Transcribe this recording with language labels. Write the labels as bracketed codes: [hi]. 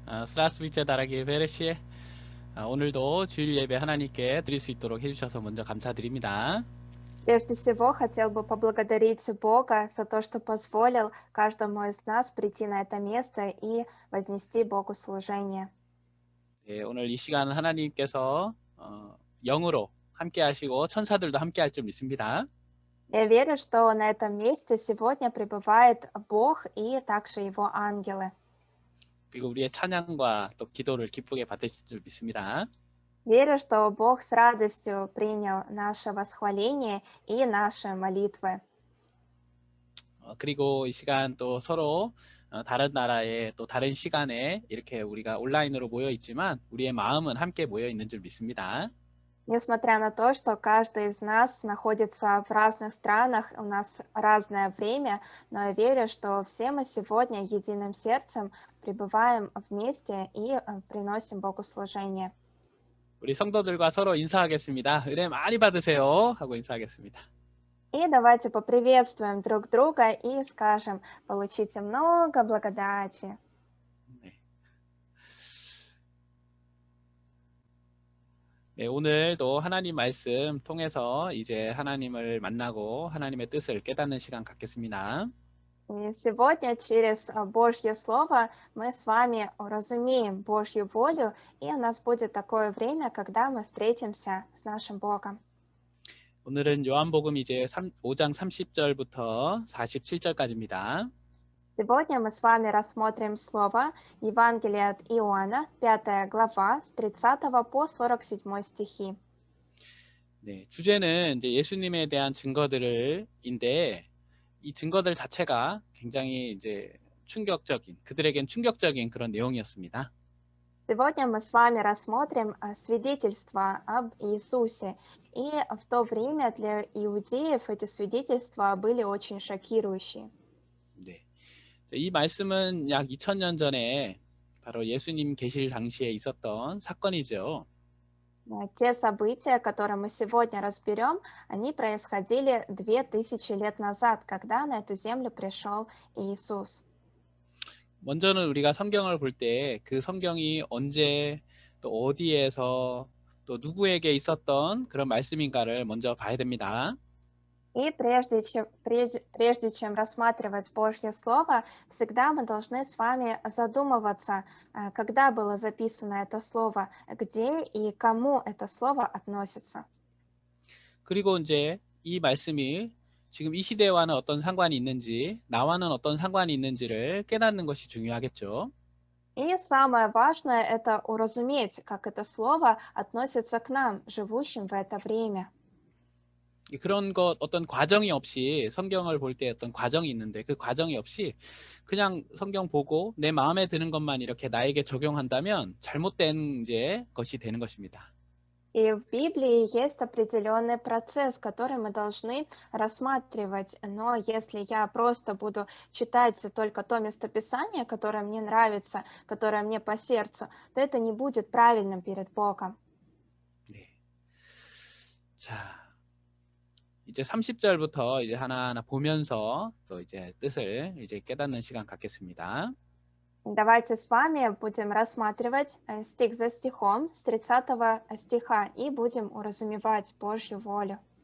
[ru] 스라스위체 다라기 베르시에. [ko] 오늘도 주일 예배 하나님께 드릴 수 있도록 해주셔서 먼저 감사드립니다. [ru] Прежде всего, хотел бы поблагодарить Бога за то, что позволил каждому из нас прийти на это место и вознести Богу служение. [ko] 네, 오늘 이 시간 하나님께서 영으로 함께 하시고 천사들도 함께 할 줄 믿습니다. [ru] Я верю, что на этом месте сегодня пребывает Бог и также Его ангелы. [ko] 그리고 우리의 찬양과 또 기도를 기쁘게 받으실 줄 믿습니다. [ru] Верю, что Бог с радостью принял наше восхваление и наши молитвы. [ko] 그리고 이 시간 또 서로 다른 나라에 또 다른 시간에 이렇게 우리가 온라인으로 모여 있지만 우리의 마음은 함께 모여 있는 줄 믿습니다. [ru] Несмотря на то, что каждый из нас находится в разных странах, у нас разное время, но я верю, что все мы сегодня единым сердцем пребываем вместе и приносим Богу служение. [ko] 우리 성도들과 서로 인사하겠습니다. 은혜 많이 받으세요 하고 인사하겠습니다. [ru] И давайте поприветствуем друг друга и скажем: получите много благодати. [ko] 네, 오늘도 하나님 말씀 통해서 이제 하나님을 만나고 하나님의 뜻을 깨닫는 시간 갖겠습니다. [ru] И сегодня через Божье Слово мы с вами уразумеем Божью волю, и у нас будет такое время, когда мы встретимся с нашим Богом. [ko] 오늘은 요한복음 이제 5장 30절부터 47절까지입니다. [ru] Сегодня мы с вами рассмотрим слово Евангелия от Иоанна, 5 глава, с 30 по 47 стихи. [ko] 네, 주제는 이제 예수님에 대한 증거들인데 이 증거들 자체가 굉장히 이제 그들에겐 충격적인 그런 내용이었습니다. [ru] Сегодня мы с вами рассмотрим свидетельства об Иисусе. И в то время для иудеев эти свидетельства были очень шокирующие. [ko] 네. 이 말씀은 약 2000년 전에 바로 예수님 계실 당시에 있었던 사건이죠. [ru] Те события, которые мы сегодня разберем, они происходили 2000 лет назад, когда на эту землю пришел Иисус. [ko] 먼저는 우리가 성경을 볼 때 그 성경이 언제 또 어디에서 또 누구에게 있었던 그런 말씀인가를 먼저 봐야 됩니다. [ru] И прежде чем рассматривать Божье Слово, всегда мы должны с вами задумываться, когда было записано это Слово, где и кому это Слово относится. [ko] 그리고 이제 이 말씀이 지금 이 시대와는 어떤 상관이 있는지, 나와는 어떤 상관이 있는지를 깨닫는 것이 중요하겠죠. [ru] И самое важное – это уразуметь, как это Слово относится к нам, живущим в это время. [ko] 그런 것 어떤 과정이 없이 성경을 볼 때 어떤 과정이 있는데 그 과정이 없이 그냥 성경 보고 내 마음에 드는 것만 이렇게 나에게 적용한다면 잘못된 이제 것이 되는 것입니다. [ru] И в Библии есть определенный процесс, который мы должны рассматривать. Но если я просто буду читать только то местописание, которое мне нравится, которое мне по сердцу, то это не будет правильным перед Богом. [ko] 네. 자, 이제 30절부터 이제 하나하나 보면서 또 이제 뜻을 이제 깨닫는 시간 갖겠습니다. [ru] Давайте с вами будем рассматривать стих за стихом с 30 стиха и будем уразумевать Божью волю.